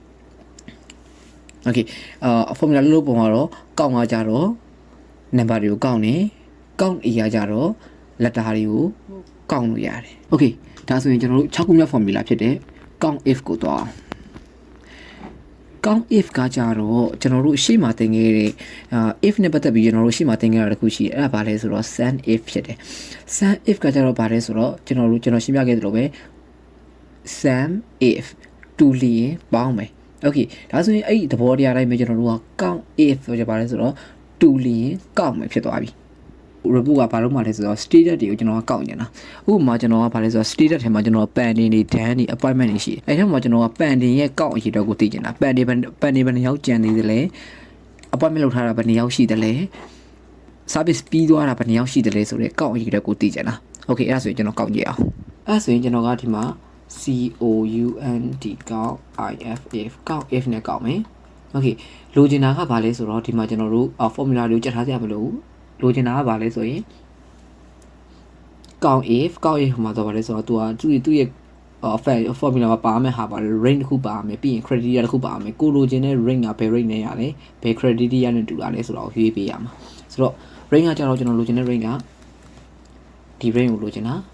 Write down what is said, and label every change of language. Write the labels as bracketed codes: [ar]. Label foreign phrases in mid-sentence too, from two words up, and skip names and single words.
[my] okay formula လို့ပုံကတော့ကောက်မှာကြတော့ number တွေကိုကောက်နေကောက် A ရကြတော့ letter တွေကိုကောက်လို့ရတယ် okay ဒါဆိုရင်ကျွန်တော်တို့6ခုမြောက် formula ဖြစ်တဲ့ Countif ကိုတော့ [en] count if [my] ကကြတော့ကျွန်တော်တို့ရှေ့မှာသင်ခဲ့တဲ့if နဲ့ပတ်သက်ပြီးကျွန်တော်တို့ရှေ့မှာသင်ခဲ့ရတဲ့ခုရှိတယ်အဲ့ဒါဘာလဲဆိုတော့ [en] sun if [my] ဖြစ်တယ် [en] sun if [my] ကကြတော့ ဘာလဲဆိုတော့ကျွန်တော်ရှင်းပြခဲ့သလိုပဲ [en] sun if [my] တူလျင်ပေါင်းမယ် okay ဒါဆိုရင်အဲ့ဒီသဘောတရားတိုင်းပဲကျွန်တော်တို့က [en] count if [my] ဆိုကြပါလဲဆိုတော့တူလျင်ကောက်မယ်ဖြစ်သွားပြီ report ကဘာလို့မှလဲဆိုတော့ status တွေကိုကျွန်တော်ကကောက်နေတာဥပ မာကျွန်တော်ကဘာလဲဆိုတော့ status ထဲမှာကျွန်တော် pending တွေ done တွေ appointment တွေရှိတယ်အဲ့ထဲမှာကျွန်တော်က pending ရဲ့ကောက်အရေးတော့ကိုသိချင်တာ pending ဘယ်နှယောက်ကြံနေသလဲ appointment လုပ်ထားတာဘယ် နှယောက်ရှိသလဲ service ပြီးသွားတာဘယ်နှယောက်ရှိသလဲဆိုတော့ကောက်အရေးတော့ကိုသိချင်တာ okay အဲ့ဒါဆိုရင်ကျွန်တော်ကောက်ကြည့်အောင်အဲ့ဆိုရင်ကျွန်တော်ကဒီမှာ count ကောက် if ကောက် if နဲ့ကောက်မယ် okay လိုချင်တာကဘာလဲဆိုတော့ဒီမှာကျွန်တော်တို့ formula တွေကိုကြက်ထားကြမလို့လိုချင်တာကဘာလဲဆိုရင် [en] count if [my] မှာတော့ဘာလဲဆိုတော့သူရဲ့formula မှာပါမယ်ဟာပါ range တစ်ခုပါမယ်ပြီးရင် criteria တစ်ခုပါမယ်ကိုလိုချင်တဲ့ range ကဘယ် range နဲ့ရလဲဘယ် criteria နဲ့တူတာလဲဆိုတော့ရွေးပေးရမှာဆိုတော့ range ကကျတော့ကျွန်တော်လိုချင်တဲ့ range ကဒီ range ကိုလိုချင်တာ